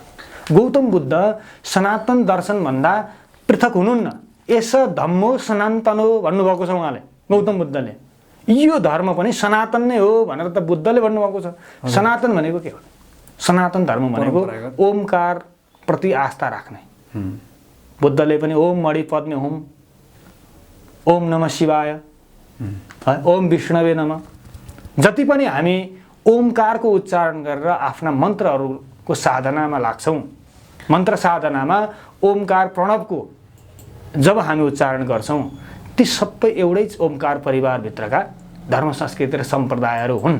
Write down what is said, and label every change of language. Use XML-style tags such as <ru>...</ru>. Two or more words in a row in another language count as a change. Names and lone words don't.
<ne>गौतम बुद्ध सनातन दर्शनभन्दा पृथक हुनुहुन्न।</ne> <pi>एस धम्मो सनातनो</pi> <ne>भन्नुभएको छ उहाँले, गौतम बुद्धले। यो धर्म पनि सनातन नै हो भनेर त बुद्धले भन्नुभएको छ। सनातन भनेको के हो? सनातन धर्म भनेको ओमकार प्रति आस्था राख्ने। बुद्धले पनि</ne> <sa>ओम मणि पद्मे हुम, ओम नमः शिवाय, ओम विष्णवे नमः,</sa> <ne>जति पनि हामी ओमकारको उच्चारण गरेर आफ्ना मन्त्रहरूको साधनामा लाग्छौँ, मन्त्र साधनामा ओमकार प्रणवको जब हामी उच्चारण गर्छौँ, ती सबै एउटै ओमकार परिवारभित्रका धर्म संस्कृति र सम्प्रदायहरू हुन्।</ne>